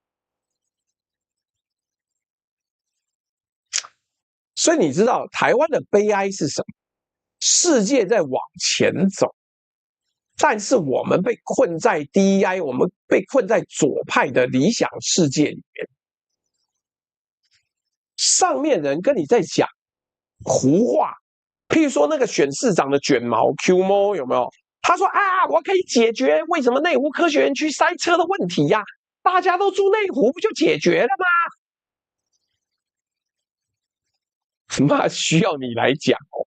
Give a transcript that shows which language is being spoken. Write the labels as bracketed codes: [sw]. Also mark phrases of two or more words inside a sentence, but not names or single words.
[zh] 所以你知道台灣的悲哀是什麼？世界在往前走，但是我們被困在 DEI， 我們被困在左派的理想世界裡面。上面人跟你在講胡話，譬如說那個選市長的捲毛 Q 貓有沒有？他說啊，我可以解決為什麼內湖科學園區塞車的問題呀？大家都住內湖不就解決了嗎？那需要你來講哦。